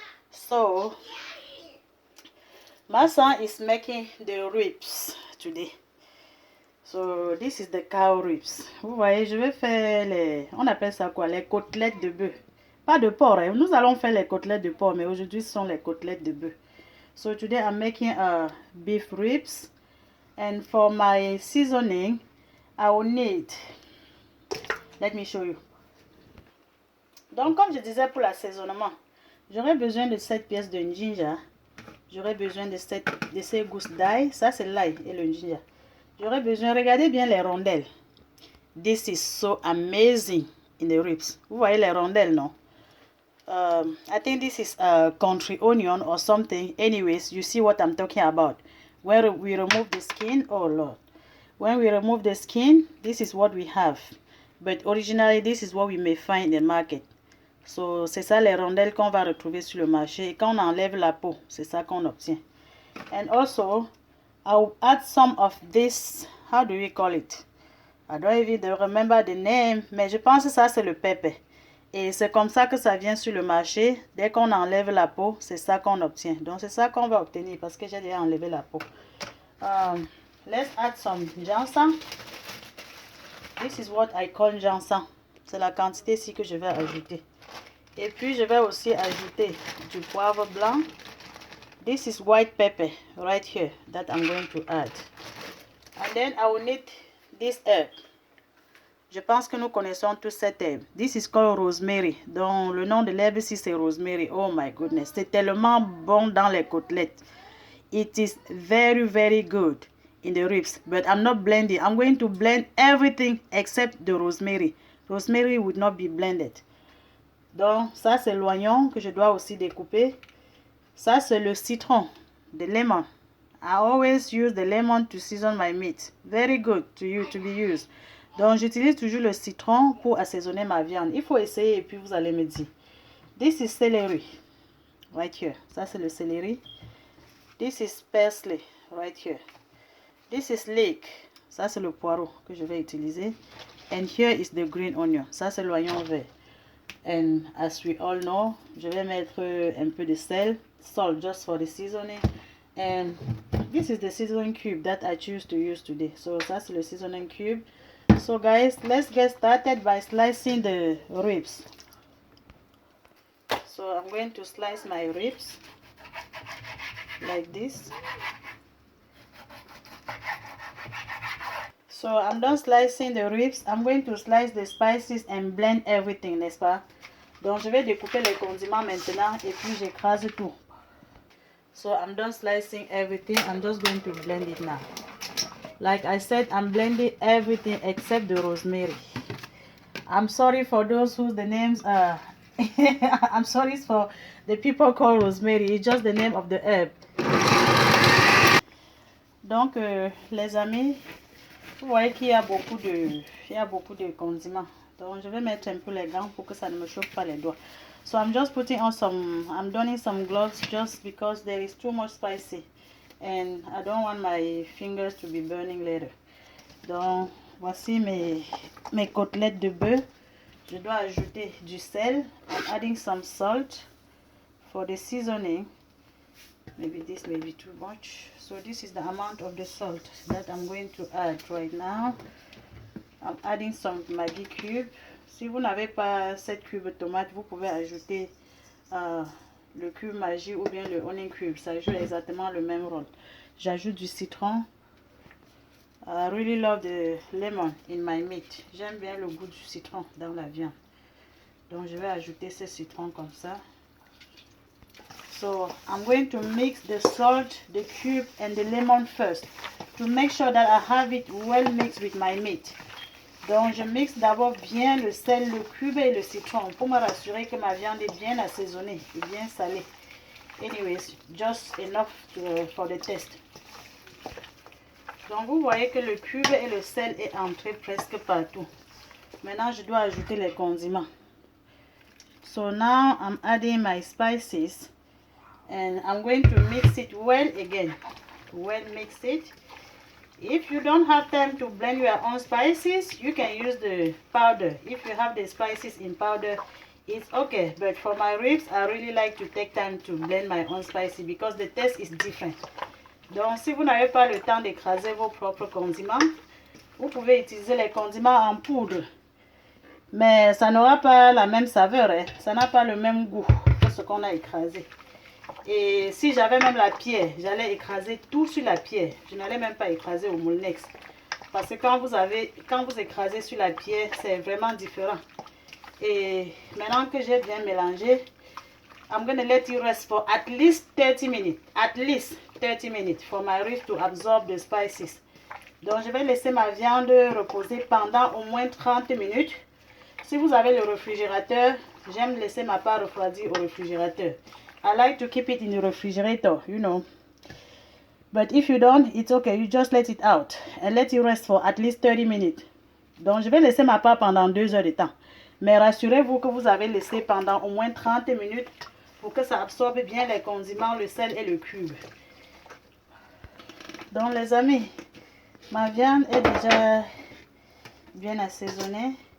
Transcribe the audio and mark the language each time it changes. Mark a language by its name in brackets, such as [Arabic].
[English] So, my son is making the ribs today. So, this is the cow ribs. [French] Vous voyez, je vais faire les... On appelle ça quoi? Les côtelettes de bœuf. Pas de porc. Hein. Nous allons faire les côtelettes de porc, mais aujourd'hui, ce sont les côtelettes de bœuf. [English] So, today I'm making beef ribs. And for my seasoning, I will need, let me show you. [French] Donc, comme je disais pour l'assaisonnement, j'aurai besoin de 7 pièces de ginger. J'aurai besoin de ces gousses d'ail. Ça, c'est l'ail et le ginger. J'aurai besoin, regardez bien les rondelles. [English] This is so amazing in the ribs. [French] Vous voyez les rondelles, non? [English] I think this is a country onion or something. Anyways, you see what I'm talking about. When we remove the skin, oh Lord. When we remove the skin, this is what we have. But originally, this is what we may find in the market. [French] So, c'est ça les rondelles qu'on va retrouver sur le marché. Et quand on enlève la peau, c'est ça qu'on obtient. [English] And also, I'll add some of this, how do we call it? I don't even remember the name, [French] mais je pense que ça c'est le pepper. Et c'est comme ça que ça vient sur le marché. Dès qu'on enlève la peau, c'est ça qu'on obtient. Donc, c'est ça qu'on va obtenir parce que j'ai déjà enlevé la peau. [English] Let's add some ginseng. This is what I call ginseng. [French] C'est la quantité ici que je vais ajouter. Et puis, je vais aussi ajouter du poivre blanc. [English] This is white pepper right here that I'm going to add. And then I will need this herb. [French] Je pense que nous connaissons tous cette herbe. [English] This is called rosemary. [French] Donc, le nom de l'herbe ici, c'est rosemary. [English] Oh my goodness. [French] C'est tellement bon dans les côtelettes. [English] It is very, very good in the ribs. But I'm not blending. I'm going to blend everything except the rosemary. Rosemary would not be blended. [French] Donc, ça, c'est l'oignon que je dois aussi découper. Ça, c'est le citron, [English] the lemon. I always use the lemon to season my meat. Very good to be used. [French] Donc, j'utilise toujours le citron pour assaisonner ma viande. Il faut essayer et puis vous allez me dire. [English] This is celery. Right here. [French] Ça, c'est le céleri. [English] This is parsley. Right here. This is leek. [French] Ça, c'est le poireau que je vais utiliser. [English] And here is the green onion. [French] Ça, c'est l'oignon vert. [English] And as we all know, [French] je vais mettre un peu de sel. [English] Salt just for the seasoning. And this is the seasoning cube that I choose to use today. So, [French] ça, c'est le [English] seasoning cube. So guys, let's get started by slicing the ribs. So I'm going to slice my ribs like this. So I'm done slicing the ribs. I'm going to slice the spices and blend everything, [French] n'est-ce pas? Donc je vais découper les condiments maintenant et puis j'écrase tout. [English] So I'm done slicing everything. I'm just going to blend it now. Like I said, I'm blending everything except the rosemary. I'm sorry for those whose the names are... I'm sorry for the people called rosemary. It's just the name of the herb. [French] Donc, les amis, vous voyez qu'il y a beaucoup de condiments. Donc, je vais mettre un peu les gants pour que ça ne me chauffe pas les doigts. [English] So, I'm just putting on I'm donning some gloves just because there is too much spicy. And I don't want my fingers to be burning later. [French] Donc, voici mes côtelettes de bœuf. Je dois ajouter du sel. [English] I'm adding some salt for the seasoning. Maybe this may be too much. So this is the amount of the salt that I'm going to add right now. I'm adding some Maggi cube. [French] Si vous n'avez pas cette cube de tomate, vous pouvez ajouter le cube Maggi ou bien le onion cube. Ça joue exactement le même rôle. J'ajoute du citron. [English] I really love the lemon in my meat. [French] J'aime bien le goût du citron dans la viande. Donc je vais ajouter ce citron comme ça. [English] So I'm going to mix the salt, the cube and the lemon first to make sure that I have it well mixed with my meat. [French] Donc je mixe d'abord bien le sel, le cube et le citron pour me rassurer que ma viande est bien assaisonnée et bien salée. [English] Anyways, just enough for the taste. [French] Donc vous voyez que le cube et le sel est entré presque partout. Maintenant je dois ajouter les condiments. [English] So now I'm adding my spices and I'm going to mix it well again. Well mix it. If you don't have time to blend your own spices, you can use the powder. If you have the spices in powder, it's okay. But for my ribs, I really like to take time to blend my own spices because the taste is different. [French] Donc, si vous n'avez pas le temps d'écraser vos propres condiments, vous pouvez utiliser les condiments en poudre. Mais ça n'aura pas la même saveur, hein. Ça n'a pas le même goût que ce qu'on a écrasé. Et si j'avais même la pierre, j'allais écraser tout sur la pierre. Je n'allais même pas écraser au moulinex. Parce que quand vous écrasez sur la pierre, c'est vraiment différent. Et maintenant que j'ai bien mélangé, [English] I'm going to let it rest for at least 30 minutes. At least 30 minutes for my ribs to absorb the spices. [French] Donc je vais laisser ma viande reposer pendant au moins 30 minutes. Si vous avez le réfrigérateur, j'aime laisser ma part refroidir au réfrigérateur. [English] I like to keep it in the refrigerator, you know. But if you don't, it's okay. You just let it out and let it rest for at least 30 minutes. [French] Donc, je vais laisser ma part pendant 2 heures de temps. Mais rassurez-vous que vous avez laissé pendant au moins 30 minutes pour que ça absorbe bien les condiments, le sel et le cube. Donc, les amis, ma viande est déjà bien assaisonnée.